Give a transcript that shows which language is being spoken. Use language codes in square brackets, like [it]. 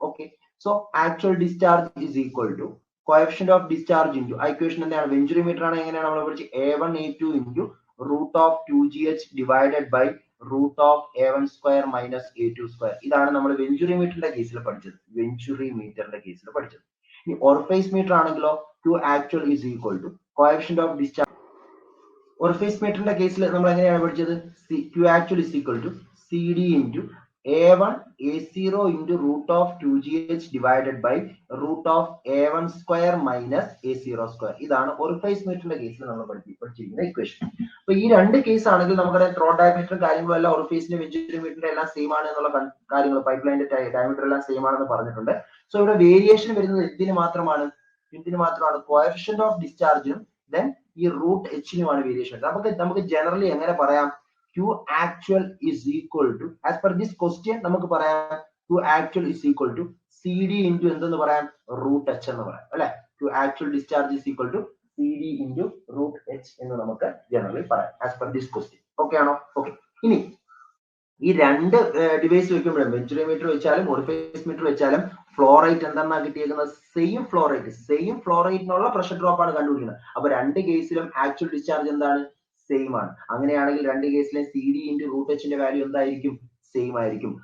[en] okay, so actual discharge is equal to coefficient of discharge into [ml] ആ equation എന്താണ്? Venturi metre ആണ്. എങ്ങനെയാണ് നമ്മൾ പഠിച്ചത്? [en] A1 A2 into root of 2GH divided by root of A1 square minus A2 square. [ml] ഇതാണ് നമ്മൾ venturi മീറ്ററിന്റെ കേസിൽ പഠിച്ചത്. വെഞ്ചുറി മീറ്ററിന്റെ കേസിൽ പഠിച്ചത്. ഇനി orifice മീറ്റർ ആണെങ്കിലോ [en] Q actual is equal to coefficient of discharge. [ml] orifice മീറ്ററിന്റെ കേസിൽ നമ്മൾ എങ്ങനെയാണ് പഠിച്ചത്? [en] Q actual is equal to CD into A1 A0 into root of 2GH divided by root of A1 square minus A0 square. [ml] ഇതാണ് orifice മീറ്ററിന്റെ കേസിൽ നമ്മൾ പഠിച്ചിരിക്കുന്ന equation. അപ്പൊ ഈ രണ്ട് കേസ് ആണെങ്കിൽ നമ്മുടെ ത്രോട്ട് ഡയമീറ്ററും കാര്യങ്ങളും എല്ലാം orificeന്റെ വെഞ്ചുറി മീറ്ററിന്റെ എല്ലാം സെയിം ആണ് എന്നുള്ള കാര്യങ്ങൾ, പൈപ്പ് ലൈനിന്റെ ഡയമീറ്റർ എല്ലാം സെയിം ആണെന്ന് പറഞ്ഞിട്ടുണ്ട്. സോ ഇവിടെ വേരിയേഷൻ വരുന്നത് എന്തിന് മാത്രമാണ്? കോഎഫിഷ്യന്റ് ഓഫ് ഡിസ്ചാർജിനും ദെൻ ഈ റൂട്ട് എച്ചിനുമാണ് വേരിയേഷൻ. നമുക്ക് ജനറലി എങ്ങനെ പറയാം? [en] Q actual is equal to, as per this question [ml] നമുക്ക് പറയാം [en] Q actual is equal to CD into [ml] എന്തെന്ന് പറയാം? [en] root H [ml] എന്ന് പറയാം, അല്ലെ? [en] Q actual discharge is equal to CD into root h [ml] എന്ന് നമുക്ക് ജനറലി പറയാം [en] as per this question. [ml] Okay ആണോ? ഓക്കെ, ഇനി ഈ രണ്ട് ഡിവൈസ് വെക്കുമ്പോഴും വെഞ്ചുറി മീറ്റർ വെച്ചാലും orifice മീറ്റർ വെച്ചാലും ഫ്ലോ റേറ്റ് എന്താണ് കിട്ടിയേക്കുന്നത്? സെയിം ഫ്ലോ റേറ്റിനുള്ള പ്രഷർ ഡ്രോപ്പ് ആണ് കണ്ടുപിടിക്കുന്നത്. അപ്പൊ രണ്ട് കേസിലും ആക്ച്വൽ ഡിസ്ചാർജ് എന്താണ്? സെയിം ആണ്. അങ്ങനെയാണെങ്കിൽ രണ്ട് കേസിലും CD ഇൻറ്റു റൂട്ട് എച്ചിന്റെ വാല്യൂ എന്തായിരിക്കും? സെയിം ആയിരിക്കും.